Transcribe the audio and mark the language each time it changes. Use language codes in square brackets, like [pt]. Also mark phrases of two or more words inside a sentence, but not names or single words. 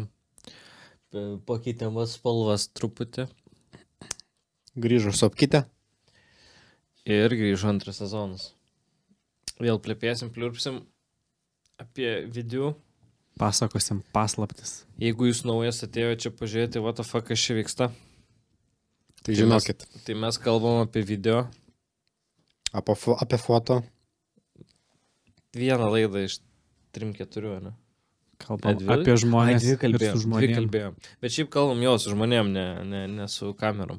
[lt] Pakeitėm spalvas truputį. Grįžo Sopkite. Ir grįžo antras sezonas. Vėl plėpėsim, pliurpsim apie video. Pasakosim paslaptis. Jeigu jūs naujas atėjo čia pažiūrėti, [en] what the fuck, [lt] kas čia vyksta. Tai žinokit. Tai mes kalbam apie video. Apie foto. Vieną laidą iš 3-4, ne? Kalbam apie žmonės Dvi ir su žmonėm. kalbėjom. Bet šiaip kalbam jau su žmonėm, ne su kamerom.